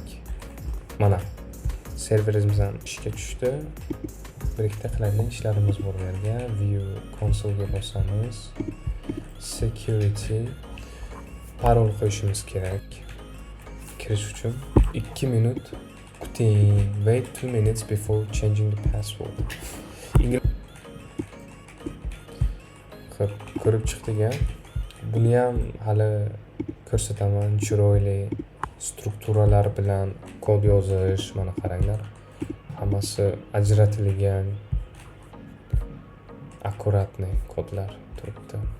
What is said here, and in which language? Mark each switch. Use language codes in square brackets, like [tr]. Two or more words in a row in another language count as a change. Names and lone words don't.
[uz] Mana serverimizdan ishga tushdi. Bir ikkita qiladigan ishlarimiz bor bu yerga. [en] View console'ga [uz] bosamiz. Security parol qo'yishimiz kerak. Kirish uchun 2 minut kuting. [en] Wait 2 minutes before changing the password. [uz] Xo'p, ko'rib chiqdik-a. Buni ham hali ko'rsataman. Chiroyli strukturalar bilan kod yozish, mana qaranglar. Hammasi ajratilgan, akkuratniy kodlar turibdi.